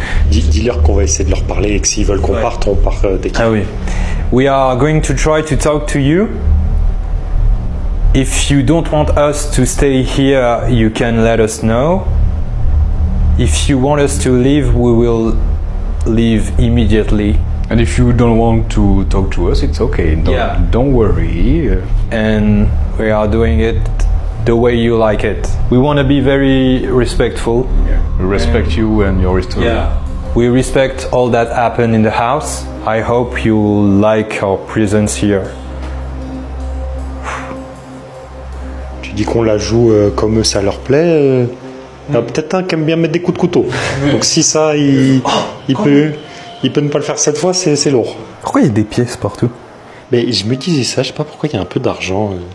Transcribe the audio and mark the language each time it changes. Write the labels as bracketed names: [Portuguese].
[French] Dis-leur qu'on va essayer de leur parler et que s'ils veulent qu'on parte, on part dès qu'ils... Ah oui. [English] We are going to try to talk to you. If you don't want us to stay here, you can let us know. If you want us to leave, we will leave immediately. And if you don't want to talk to us, it's okay. Don't worry. And we are doing it the way you like it. We want to be very respectful. Yeah. We respect you and your history. Yeah. We respect all that happened in the house. I hope you like our presence here. [French] Tu dis qu'on la joue comme ça leur plaît. Il y en a peut-être un qui aime bien mettre des coups de couteau. Donc si ça, il peut ne pas le faire cette fois, c'est lourd. Pourquoi il y a des pièces partout? Mais je me disais ça, je sais pas pourquoi il y a un peu d'argent.